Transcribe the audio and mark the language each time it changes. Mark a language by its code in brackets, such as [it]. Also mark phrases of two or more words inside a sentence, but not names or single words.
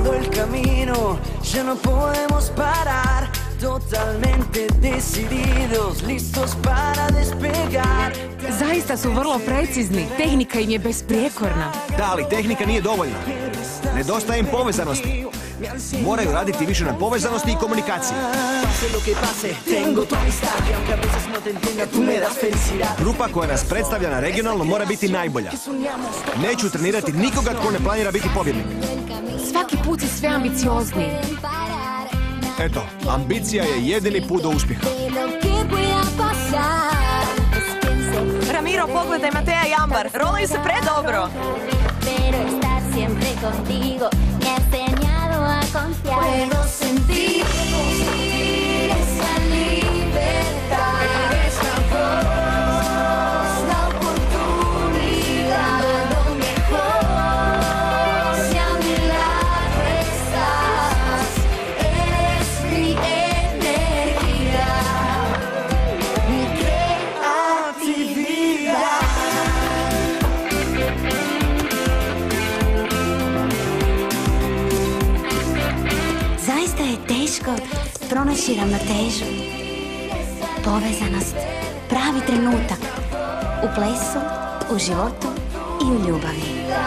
[es] camino, ya no podemos parar, totalmente decididos, listos para despegar. [hr] Zaista su vrlo precizni, tehnika im je besprijekorna. Da, ali tehnika nije dovoljna. Nedostaje im povezanosti. Moraju raditi više na povezanosti i komunikaciji. Grupa koja nas predstavlja na regionalno mora biti najbolja. Neću trenirati nikoga tko ne planira biti pobjednik. Svaki put si sve ambiciozniji. Eto, ambicija je jedini put do uspjeha. Ramiro, pogledaj Mateja i Ambar. Rolaju se predobro. [es] Puedo sentir esa libertad, esa voz, la oportunidad, lo mejor, si a mi lado estás, eres mi energía, mi creatividad. [hr] Zaista je teško pronaći ravnotežu, povezanost, pravi trenutak u plesu, u životu i u ljubavi.